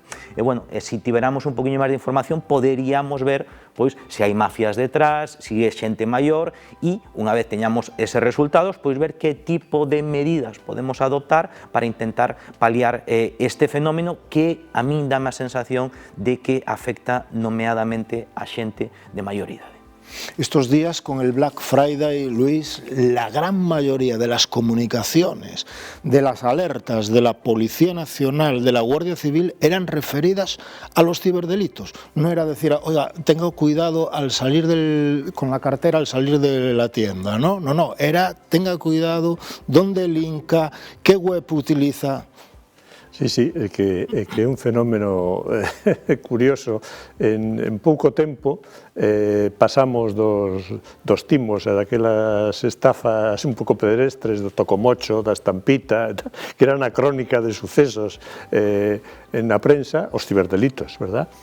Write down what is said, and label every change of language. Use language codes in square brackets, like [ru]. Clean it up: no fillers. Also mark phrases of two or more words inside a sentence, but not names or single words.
[gl] E, bueno, se tiveramos un poquinho máis de información, poderíamos ver pois se hai mafias detrás, se é xente maior e, unha vez teñamos eses resultados, pois ver que tipo de medidas podemos adoptar para intentar paliar este fenómeno que a min dame a sensación de que afecta nomeadamente a xente de maior idade. [es] Estos días, con el Black Friday, Luis, la gran mayoría de las comunicaciones, de las alertas de la Policía Nacional, de la Guardia Civil, eran referidas a los ciberdelitos. No era decir, oiga, tenga cuidado al salir con la cartera al salir de la tienda, ¿no? No, era tenga cuidado dónde linka, qué web utiliza. Sí, [gl] é que é un fenómeno curioso. En pouco tempo pasamos dos timos e daquelas estafas un pouco pedestres do tocomocho, da estampita, que era na crónica de sucesos na prensa, os ciberdelitos, verdad?